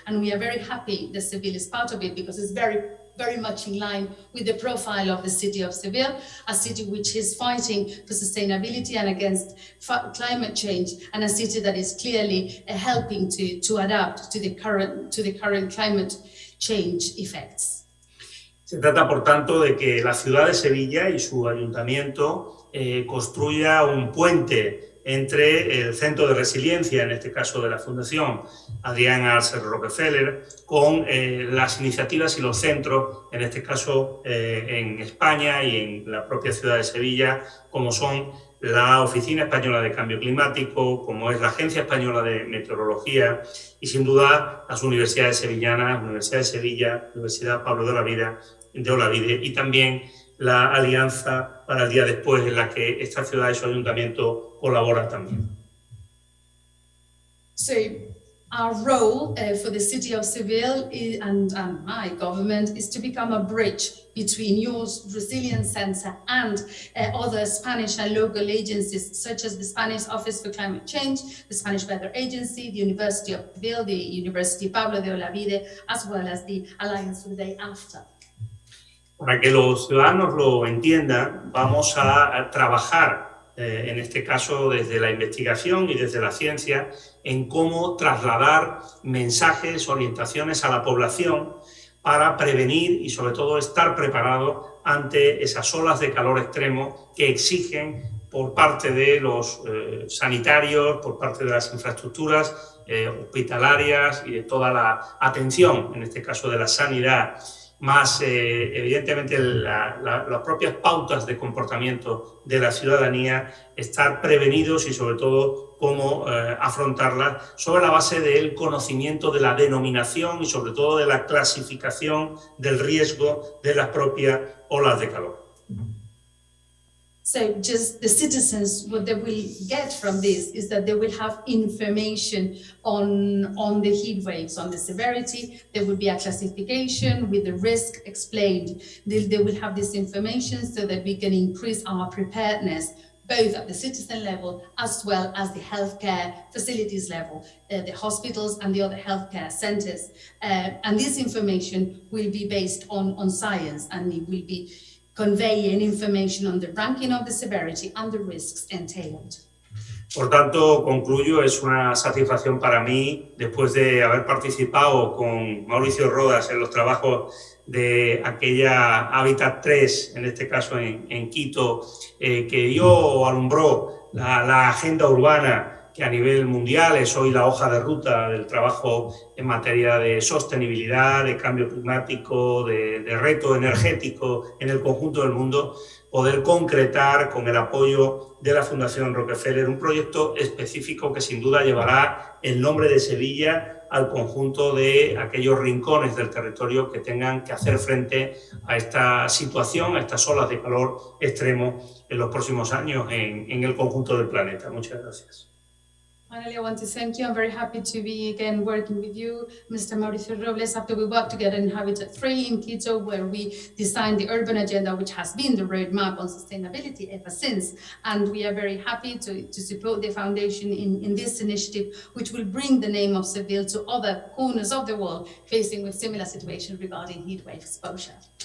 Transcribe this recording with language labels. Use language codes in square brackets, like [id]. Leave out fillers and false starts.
[en] And we are very happy that Seville is part of it because it's very much in line with the profile of the city of Seville, a city which is fighting for sustainability and against climate change, and a city that is clearly helping to adapt to the current climate change effects. [es] Se trata, por tanto, de que la ciudad de Sevilla y su ayuntamiento construya un puente entre el Centro de Resiliencia, en este caso de la Fundación Adrián Arce Rockefeller, con las iniciativas y los centros, en este caso en España y en la propia ciudad de Sevilla, como son la Oficina Española de Cambio Climático, como es la Agencia Española de Meteorología y, sin duda, las universidades sevillanas, Universidad de Sevilla, Universidad Pablo de Olavide y también la alianza para el día después en la que esta ciudad y su ayuntamiento colaboran también. [en] So our role for the city of Seville and my government is to become a bridge between your Resilience Center and other Spanish and local agencies such as the Spanish Office for Climate Change, the Spanish Weather Agency, the University of Seville, the University Pablo de Olavide, as well as the Alliance for the Day After. [es] Para que los ciudadanos lo entiendan, vamos a trabajar, en este caso desde la investigación y desde la ciencia, en cómo trasladar mensajes, orientaciones a la población para prevenir y sobre todo estar preparado ante esas olas de calor extremo que exigen por parte de los sanitarios, por parte de las infraestructuras hospitalarias y de toda la atención, en este caso de la sanidad, más evidentemente las propias pautas de comportamiento de la ciudadanía, estar prevenidos y sobre todo cómo afrontarlas sobre la base del conocimiento de la denominación y sobre todo de la clasificación del riesgo de las propias olas de calor. [en] So just the citizens, what they will get from this is that they will have information on the heat waves, on the severity. There will be a classification with the risk explained. They will have this information so that we can increase our preparedness, both at the citizen level as well as the healthcare facilities level, the hospitals and the other healthcare centers. And this information will be based on science, and it will be conveying information on the ranking of the severity and the risks entailed. [es] Por tanto, concluyo, es una satisfacción para mí, después de haber participado con Mauricio Rodas en los trabajos de aquella Hábitat 3, en este caso en Quito, que dio o alumbró la agenda urbana que a nivel mundial es hoy la hoja de ruta del trabajo en materia de sostenibilidad, de cambio climático, de reto energético en el conjunto del mundo, poder concretar con el apoyo de la Fundación Rockefeller un proyecto específico que sin duda llevará el nombre de Sevilla al conjunto de aquellos rincones del territorio que tengan que hacer frente a esta situación, a estas olas de calor extremo en los próximos años en el conjunto del planeta. Muchas gracias. [en] Finally, I want to thank you. I'm very happy to be again working with you, Mr. Mauricio Robles, after we worked together in Habitat 3 in Quito, where we designed the urban agenda, which has been the roadmap on sustainability ever since. And we are very happy to support the foundation in this initiative, which will bring the name of Seville to other corners of the world facing with similar situations regarding heatwave exposure.